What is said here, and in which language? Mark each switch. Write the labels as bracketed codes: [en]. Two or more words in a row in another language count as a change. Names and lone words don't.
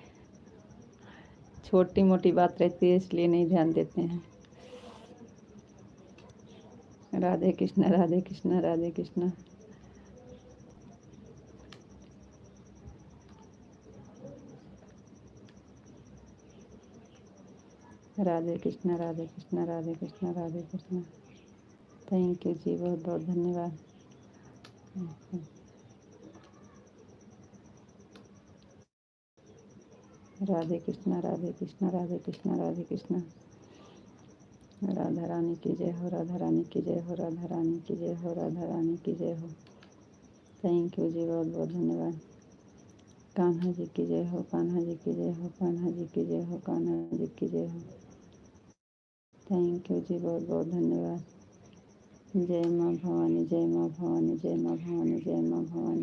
[hi] छोटी मोटी बात रहती है इसलिए नहीं ध्यान देते हैं। राधे कृष्णा राधे कृष्णा राधे कृष्णा। राधे कृष्णा राधे कृष्णा राधे कृष्णा राधे कृष्णा। [en] thank you [hi] जी, बहुत बहुत धन्यवाद। राधे कृष्णा राधे कृष्णा राधे कृष्णा राधे कृष्णा। राधा रानी की जय हो, राधा रानी की जय हो, राधा रानी की जय हो, राधा रानी की जय हो। [en] thank you [hi] जी, बहुत बहुत धन्यवाद। कान्हा जी की जय हो, कान्हा जी की जय हो, कान्हा जी की जय हो, कान्हा जी की जय हो। [en] thank you [hi] जी, बहुत बहुत धन्यवाद। जय माँ भवानी, जय माँ भवानी, जय माँ भवानी, जय माँ भवानी।